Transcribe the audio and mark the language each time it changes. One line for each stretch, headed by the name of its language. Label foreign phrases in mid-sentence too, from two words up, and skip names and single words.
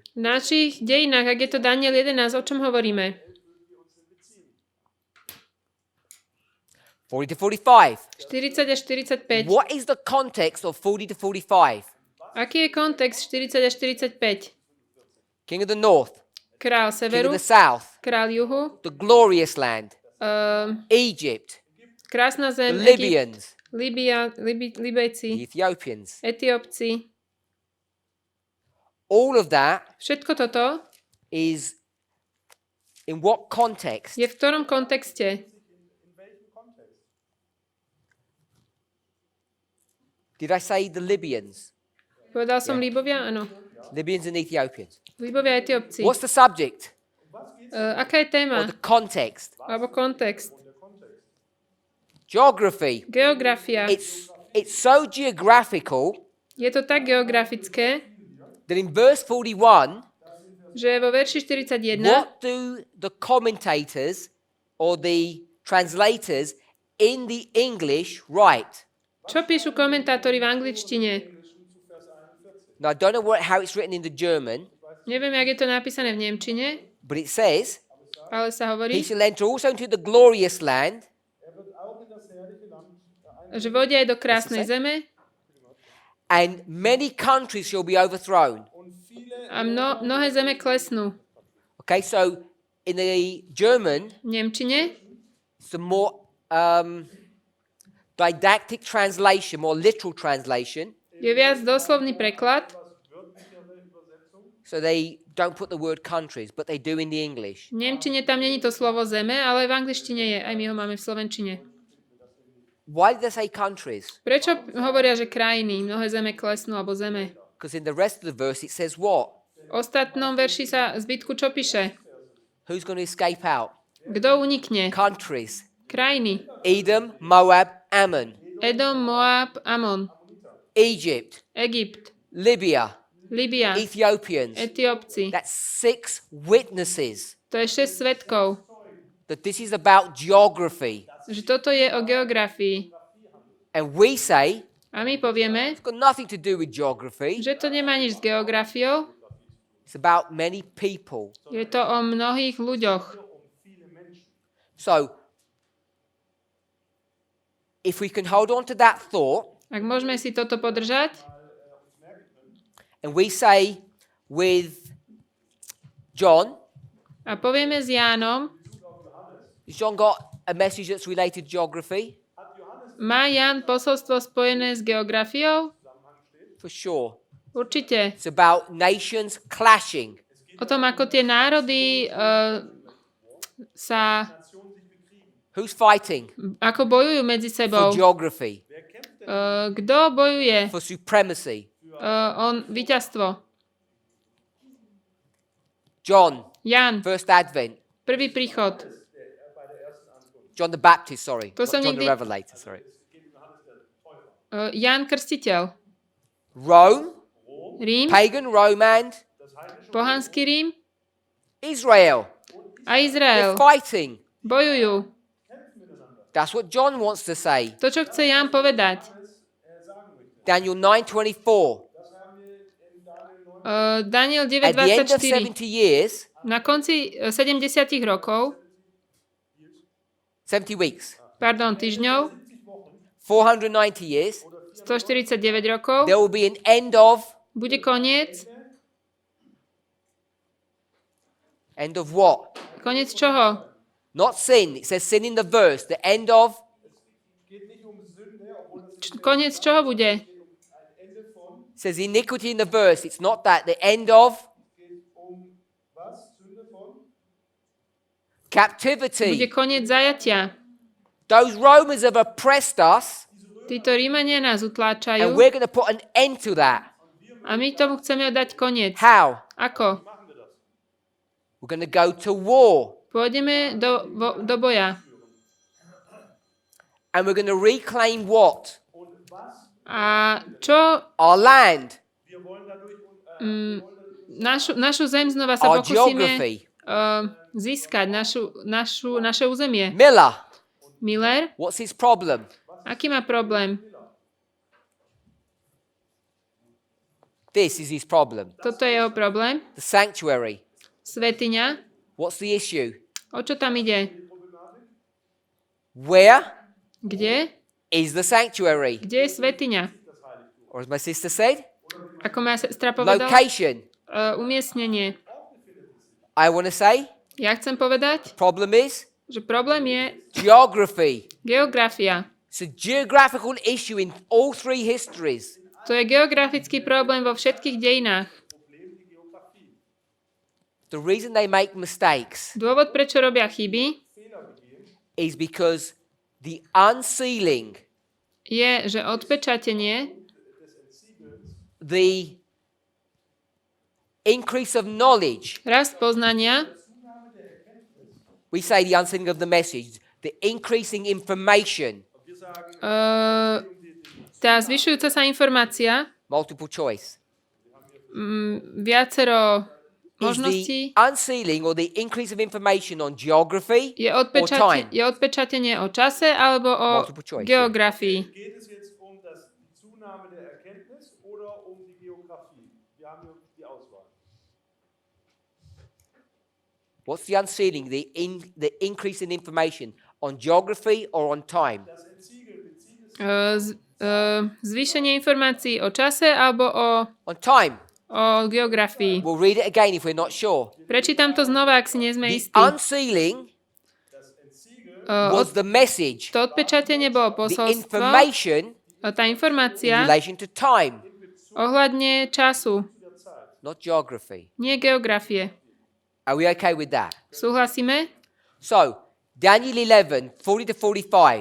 Slovak: v našich dejinách, ak je to Daniel 11, o čom hovoríme?
English: 40 to 45.
Slovak: 40 až 45.
English: What is the context of 40 to 45?
Slovak: Aký je kontext 40 až 45?
English: King of the north,
Slovak: Král
English: king
Slovak: severu,
English: of the south,
Slovak: král juhu,
English: the glorious land, Egypt,
Slovak: krásna
English: the
Slovak: zem, Egypt,
English: Libyans,
Slovak: Libejci,
English: the Ethiopians.
Slovak: Etiópci.
English: All of that
Slovak: Všetko toto
English: is in what context?
Slovak: je v ktorom kontexte?
English: Did I say the Libyans?
Slovak: Povedal som Líbovia? Áno.
English: Libyans and Ethiopians.
Slovak: Líbovia a Etiópci.
English: What's the subject
Slovak: Aká je
English: or
Slovak: téma?
English: the context?
Slovak: Alebo kontext?
English: Geography.
Slovak: Geografia.
English: It's so geographical
Slovak: Je to tak geografické,
English: that in verse 41,
Slovak: že vo verši 41
English: what do the commentators or the translators in the English write?
Slovak: čo píšu komentátori v angličtine?
English: Now, I don't know how it's written in the German,
Slovak: Neviem, jak je to napísané v nemčine,
English: but it says,
Slovak: ale sa
English: he
Slovak: hovorí,
English: shall enter also into the glorious land,
Slovak: že vodia aj do krásnej zeme
English: and many countries shall be overthrown.
Slovak: a mnohé zeme klesnú.
English: Okay, so in the German,
Slovak: V nemčine
English: it's a more didactic translation, more literal translation.
Slovak: je viac doslovný preklad,
English: So they don't put the word countries, but they do in the English.
Slovak: v nemčine tam není to slovo zeme, ale v angličtine je, aj my ho máme v slovenčine.
English: Why did they say countries?
Slovak: Prečo hovoria, že krajiny, mnohé zeme klesnú alebo zeme?
English: Because in the rest of the verse it says what?
Slovak: V ostatnom verši sa zbytku čo píše?
English: Who's going to escape out?
Slovak: Kto unikne?
English: Countries.
Slovak: Krajiny.
English: Edom, Moab, Ammon,
Slovak: Edom, Moab, Amon,
English: Egypt,
Slovak: Egypt,
English: Libya,
Slovak: Libia,
English: Ethiopians.
Slovak: Etiópci.
English: That's 6 witnesses
Slovak: To je 6 svedkov,
English: that this is about geography.
Slovak: že toto je o geografii.
English: And we say
Slovak: A my povieme,
English: it's got nothing to do with geography.
Slovak: že to nemá nič s geografiou,
English: It's about many people.
Slovak: je to o mnohých ľuďoch.
English: So if we can hold on to that thought,
Slovak: Ak môžeme si toto podržať
English: and we say with John,
Slovak: a povieme s Jánom,
English: has John got a message that's related to geography?
Slovak: má Ján posolstvo spojené s geografiou?
English: For sure.
Slovak: Určite.
English: It's about nations clashing.
Slovak: O tom, ako tie národy sa
English: Who's fighting
Slovak: ako bojujú medzi
English: for
Slovak: sebou.
English: geography,
Slovak: Kto bojuje
English: for supremacy?
Slovak: o víťazstvo?
English: John,
Slovak: Ján,
English: first advent.
Slovak: prvý príchod.
English: John the Baptist, sorry.
Slovak: To
English: Not
Slovak: som
English: John the
Slovak: nikdy-
English: Revelator, sorry.
Slovak: Ján Krstiteľ.
English: Rome,
Slovak: Rím,
English: pagan Rome and
Slovak: pohanský Rím
English: Israel.
Slovak: a
English: They're
Slovak: Izrael.
English: fighting.
Slovak: Bojujú.
English: That's what John wants to say.
Slovak: To, čo chce Ján povedať.
English: Daniel 9:24.
Slovak: Daniel
English: At the end of
Slovak: 9.24.
English: 70 years,
Slovak: Na konci 70 rokov,
English: 70 weeks,
Slovak: týždňov,
English: 490 years,
Slovak: 149 rokov,
English: there will be an end of
Slovak: bude koniec.
English: what?
Slovak: Koniec čoho?
English: Not sin. It says sin in the verse. The end of
Slovak: Koniec čoho bude?
English: it says iniquity in the verse. It's not that. The end of
Slovak: Bude
English: captivity.
Slovak: koniec zajatia.
English: Those Romans have oppressed us,
Slovak: Títo Rímania nás utláčajú
English: and we're going to put an end to that.
Slovak: a my tomu chceme dať koniec.
English: How?
Slovak: Ako?
English: We're going to go to war,
Slovak: Pôjdeme do boja.
English: and we're going to reclaim what?
Slovak: A čo
English: our land,
Slovak: našu zem znova sa
English: our
Slovak: pokúsime
English: geography.
Slovak: získať, naše územie.
English: Miller,
Slovak: Miller,
English: what's his problem?
Slovak: aký má problém?
English: This is his problem.
Slovak: Toto je jeho problém.
English: The sanctuary.
Slovak: Svätyňa.
English: What's the issue?
Slovak: O čo tam ide?
English: Where
Slovak: Kde?
English: is the sanctuary?
Slovak: Kde je svätyňa?
English: Or as my sister said,
Slovak: Ako moja sestra povedala?
English: location.
Slovak: Umiestnenie.
English: I want to say,
Slovak: Ja chcem povedať,
English: problem is
Slovak: že problém je
English: geography.
Slovak: geografia.
English: It's a geographical issue in all three histories.
Slovak: To je geografický problém vo všetkých dejinách.
English: The reason they make mistakes
Slovak: Dôvod, prečo robia chyby,
English: is because the unsealing,
Slovak: je, že odpečatenie,
English: the increase of knowledge,
Slovak: rast poznania,
English: we say the unsealing of the message, the increasing information,
Slovak: tá zvyšujúca sa informácia,
English: multiple choice,
Slovak: viacero
English: is the
Slovak: možností,
English: unsealing or the increase of information on geography
Slovak: je
English: or time.
Slovak: odpečatenie o čase alebo o
English: Multiple choice,
Slovak: geografii.
German: Geht es jetzt um die Zunahme der Erkenntnis oder um die Geografie? Wir haben hier die Auswahl.
English: What's the unsealing? The increase in information on geography or on time?
Slovak: Zvýšenie informácií o čase alebo
English: On time.
Slovak: o geografii.
English: We'll read it again if we're not sure.
Slovak: Prečítam to znova, ak si nie sme
English: The
Slovak: istí.
English: unsealing was the message,
Slovak: To odpečatenie bolo
English: the
Slovak: posolstvo,
English: information
Slovak: tá
English: in
Slovak: informácia
English: relation to time,
Slovak: ohľadne času,
English: not geography.
Slovak: nie geografie.
English: Are we okay with that?
Slovak: Súhlasíme?
English: So, Daniel 11, 40 to 45.